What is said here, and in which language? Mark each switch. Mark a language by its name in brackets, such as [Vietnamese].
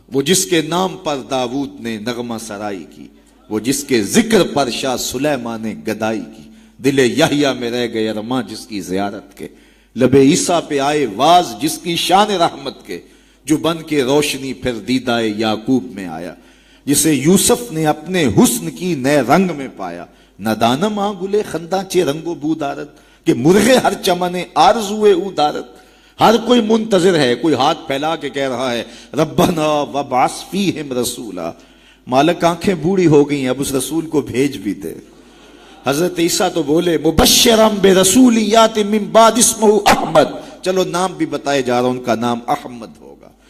[Urdu] وہ جس کے نام پر داؤد نے نغمہ سرائی کی، وہ جس کے ذکر پر شاہ سلیمان نے گدائی کی. دل یحییٰ میں رہ گئے ارماں جس کی زیارت کے، لب عیسیٰ پہ آئے واز جس کی شان رحمت کے. جو بن کے روشنی پھر دیدائے یعقوب میں آیا، جسے یوسف نے اپنے حسن کی نئے رنگ میں پایا. [Persian] ندانم آ گلے خنداں چے رنگ و بو دارت کہ مرغے ہر چمنے آرزوئے او دارت. [Urdu] ہر کوئی منتظر ہے، کوئی ہاتھ پھیلا کے کہہ رہا ہے [Arabic] ربنا وابعث فیہم رسولا، [Urdu] مالک آنکھیں بوڑھی ہو گئی ہیں، اب اس رسول کو بھیج بھی دے۔ حضرت عیسیٰ تو بولے [Arabic] مبشرم برسول یاتی من بعد اسمہ احمد، [Urdu] چلو نام بھی بتائے جا رہا، ان کا نام احمد ہوگا۔